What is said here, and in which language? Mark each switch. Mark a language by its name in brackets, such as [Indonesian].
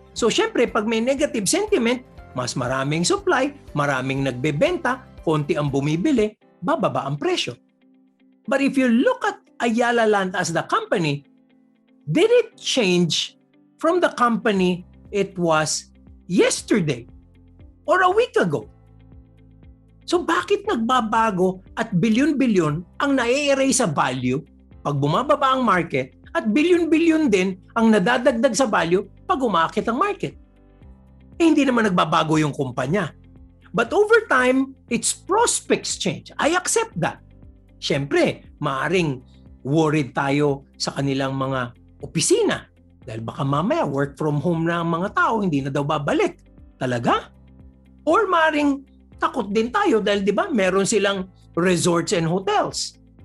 [Filipino] So syempre, pag may negative sentiment, mas maraming supply, maraming nagbebenta, konti ang bumibili, bababa ang presyo. [English] But if you look at Ayala Land as the company, did it change from the company it was yesterday or a week ago? [Filipino] So bakit nagbabago at bilyon-bilyon ang na-erase sa value pag bumababa ang market at bilyon-bilyon din ang nadadagdag sa value pag umaakit ang market? Eh, hindi naman nagbabago yung kumpanya. [English] But over time, its prospects change. I accept that. [Filipino] Siyempre, maaring worried tayo sa kanilang mga opisina dahil baka mamaya [English] work from home [Filipino] na ang mga tao, hindi na daw babalik. Talaga? Or maring takot din tayo dahil 'di ba meron silang [English] resorts and hotels.